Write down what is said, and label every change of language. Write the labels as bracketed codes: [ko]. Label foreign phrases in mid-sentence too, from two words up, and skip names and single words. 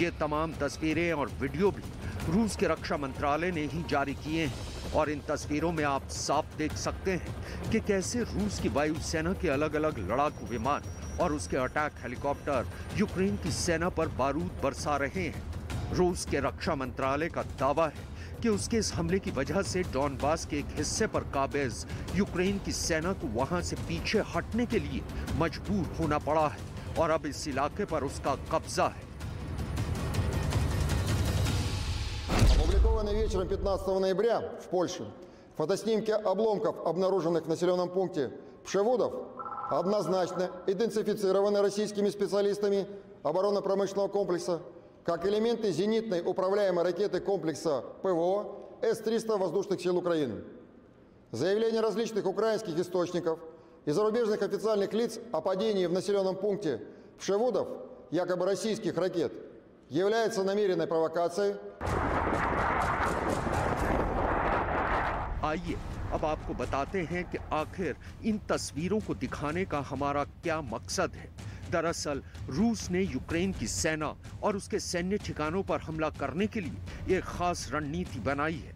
[hi] ये तमाम तस्वीरें और वीडियो भी रूस के रक्षा मंत्रालय ने ही जारी किए हैं और इन तस्वीरों में आप साफ देख सकते हैं कि कैसे रूस की वायुसेना के अलग अलग लड़ाकू विमान और उसके [en] attack helicopter [hi] यूक्रेन की सेना पर बारूद बरसा रहे हैं। रूस के रक्षा मंत्रालय का दावा है कि उसके इस हमले की वजह से डॉनबास के एक हिस्से पर काबिज यूक्रेन की सेना को वहां से पीछे हटने के लिए मजबूर होना पड़ा है और अब इस इलाके पर उसका कब्जा है। [ru] Опубликованные вечером 15 ноября в Польше фотоснимки обломков, обнаруженных в населенном пункте Пшевудов, однозначно идентифицированы российскими специалистами оборонно-промышленного комплекса как элементы зенитной управляемой ракеты комплекса ПВО С-300 воздушных сил Украины. Заявления различных украинских источников и зарубежных официальных лиц о падении в населенном пункте Пшевудов якобы российских ракет является намеренной провокацией. [hi] आइए अब आपको बताते हैं कि आखिर इन तस्वीरों को दिखाने का हमारा क्या मकसद है। दरअसल रूस ने यूक्रेन की सेना और उसके सैन्य ठिकानों पर हमला करने के लिए एक खास रणनीति बनाई है।